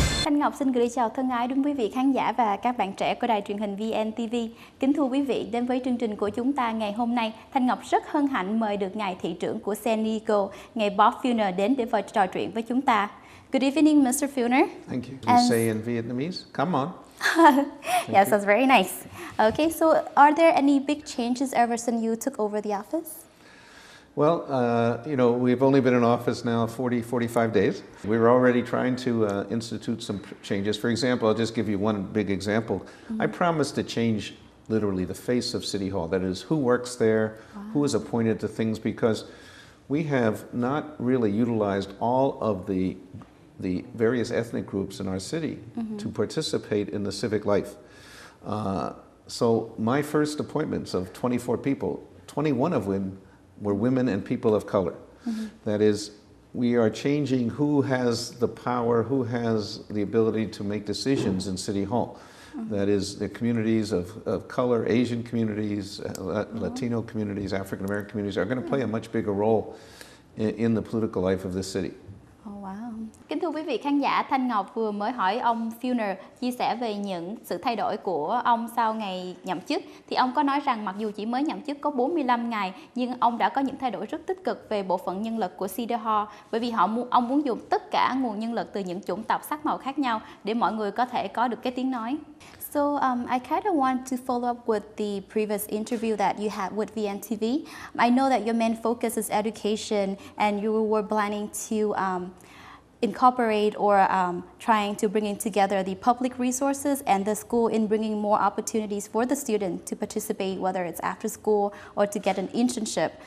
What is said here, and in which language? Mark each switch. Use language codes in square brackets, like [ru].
[vi] Ngọc xin gửi chào thân ái đến quý vị khán giả và các bạn trẻ của đài truyền hình VNTV. Kính thưa quý vị, đến với chương trình của chúng ta ngày hôm nay, Thanh Ngọc rất hân hạnh mời được ngài thị trưởng của San Diego, ngài Bob Filner đến để trò chuyện với chúng ta. [en] Good evening, Mr. Filner. Thank you. You say in Vietnamese, come on. Yes, that's very nice. Okay, so are there any big changes ever since you took over the office? Well, we've only been in office now 45 days. We're already trying to institute some changes. For example, I'll just give you one big example. I promised to change literally the face of City Hall. That is, who works there, who is appointed to things, because we have not really utilized all of the various ethnic groups in our city to participate in the civic life. So my first appointments of 24 people, 21 of them were women and people of color. That is, we are changing who has the power, who has the ability to make decisions in City Hall. That is, the communities of color, Asian communities, Latino communities, African American communities are going to play a much bigger role in the political life of this city. Oh, wow. [vi] Kính thưa quý vị khán giả, Thanh Ngọc vừa mới hỏi ông Filner chia sẻ về những sự thay đổi của ông sau ngày nhậm chức. Thì ông có nói rằng mặc dù chỉ mới nhậm chức có 45 ngày, nhưng ông đã có những thay đổi rất tích cực về bộ phận nhân lực của City Hall. Bởi vì ông muốn dùng tất cả nguồn nhân lực từ những chủng tộc sắc màu khác nhau để mọi người có thể có được cái tiếng nói. [en] So I kind of want to follow up with the previous interview that you had with VNTV. I know that your main focus is education, and you were planning to incorporate or trying to bring in together the public resources and the school in bringing more opportunities for the student to participate, whether it's after school or to get an internship.